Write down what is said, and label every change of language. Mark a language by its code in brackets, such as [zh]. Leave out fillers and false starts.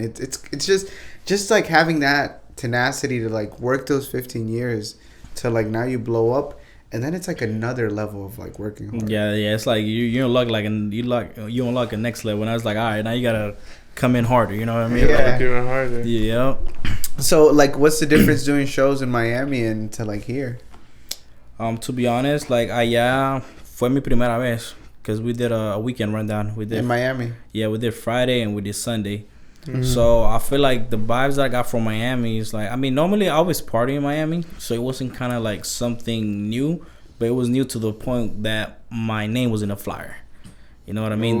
[en] It's just like having that tenacity to like work those 15 years to like now you blow up, and then it's like another level of like working hard. Yeah, it's like you unlock like you unlock a next level, and I was like, all right, now you gotta come in harder. You know what I mean? Yeah, like, even harder. Yeah. So, like, what's the difference doing shows in Miami and to, like, here? To be honest, like, [es] allá fue mi primera vez. [en] Because we did a weekend rundown. We did in Miami? Yeah, we did Friday and we did Sunday. So, I feel like the vibes that I got from Miami is, like, I mean, normally I always party in Miami. So, it wasn't kind of, like, something new. But it was new to the point that my name was in a flyer. You know what I mean? Ooh.